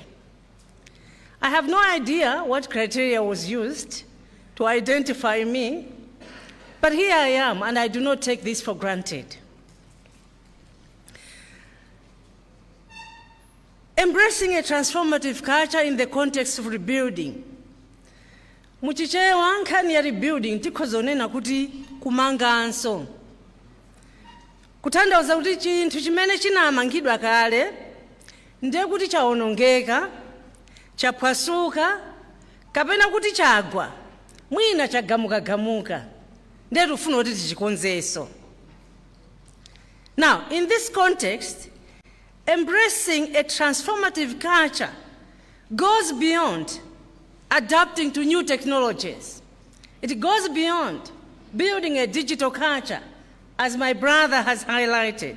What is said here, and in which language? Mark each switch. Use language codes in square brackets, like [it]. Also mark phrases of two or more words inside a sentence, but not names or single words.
[en] I have no idea what criteria was used to identify me, but here I am, and I do not take this for granted. Embracing a transformative culture in the context of rebuilding. [ny] Muchichewa nkhani ya rebuilding tikhozonena kuti kumanganso. Kutanthauza kuti chinthu chimene chinamangidwa kale ndiye kuti chawonongeka, chaphwasuka, kapena kuti chagwa, mwina chagamuka-gamuka, ndiye tifuna kuti tichikonzenso. [en] Now, in this context, embracing a transformative culture goes beyond adapting to new technologies. It goes beyond building a digital culture, as my brother has highlighted.